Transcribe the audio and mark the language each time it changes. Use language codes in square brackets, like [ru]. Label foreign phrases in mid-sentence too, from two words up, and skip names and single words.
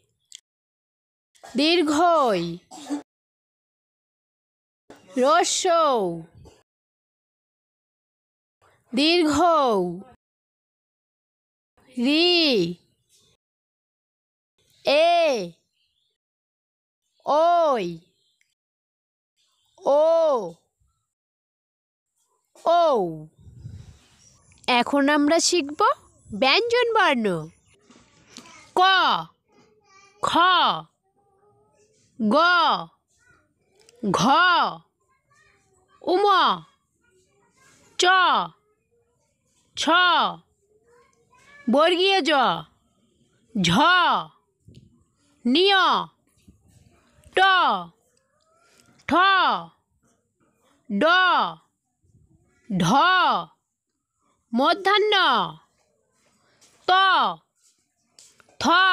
[bn] দীর্ঘই, হ্রস্বৌ, দীর্ঘ, রি, এ, ওই, ও, ও। এখন আমরা শিখব ব্যঞ্জনবর্ণ। ক, খ, গ, ঘ, উম, চ, ছ, বর্গীয় জ, ঝ, নিয়, ট, ঠ, ড, ঢ, মূর্ধন্য, ত, থ,